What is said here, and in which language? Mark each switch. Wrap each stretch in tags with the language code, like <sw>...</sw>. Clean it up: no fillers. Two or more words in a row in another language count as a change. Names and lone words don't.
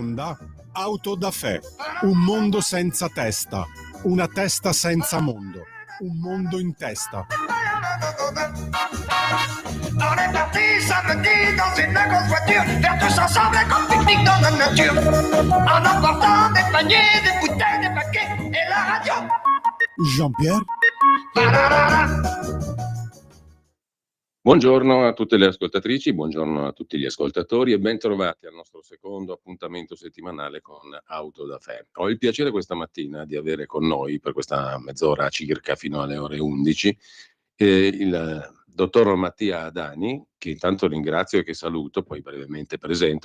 <it>presenta Auto da Fè, un mondo senza testa, una testa senza mondo, un mondo in testa.</it> <fr>On est parti samedi dans une grosse voiture, faire tous ensemble un pique-nique dans la nature, en emportant des paniers, des bouteilles, des paquets et la radio. Jean-Pierre?</fr> <it>Buongiorno a tutte le ascoltatrici, buongiorno a tutti gli ascoltatori e bentrovati al nostro secondo appuntamento settimanale con Auto da Fè. Ho il piacere questa mattina di avere con noi, per questa mezz'ora circa fino alle ore 11, il dottor Mattia Adani, che intanto ringrazio e che saluto, poi brevemente presento.</it>